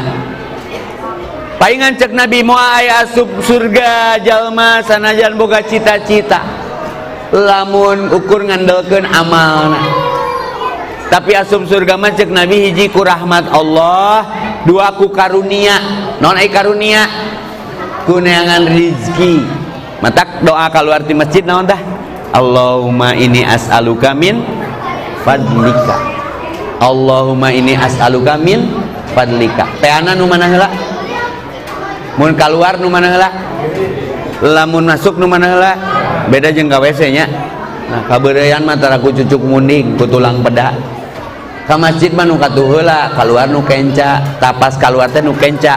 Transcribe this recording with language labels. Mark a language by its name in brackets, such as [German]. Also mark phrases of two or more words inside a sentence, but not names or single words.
[Sundanese] Paingan cek Nabi moal aya asup surga jalma sanajan boga cita-cita lamun ukur ngandelkeun amalna. Tapi asup surga mah cek Nabi hiji ku rahmat Allah, dua ku karunia. Naon ai karunia? Ku neangan rezeki. Matak doa keluar di masjid naon tah? [Arabic] اللهم إني أسألك من فضلك. اللهم إني أسألك من فضلك. [Sundanese] Teana nu mana heula? Mun keluar nu mana heula? Lamun masuk nu mana heula? Beda jeung ka WC nya. Nah, kabeureuyan mah tara ku cucuk munding, ku tulang peda. Ka masjid mah nu katuh heula, keluar nu kenca, tapas keluar teh nu kenca.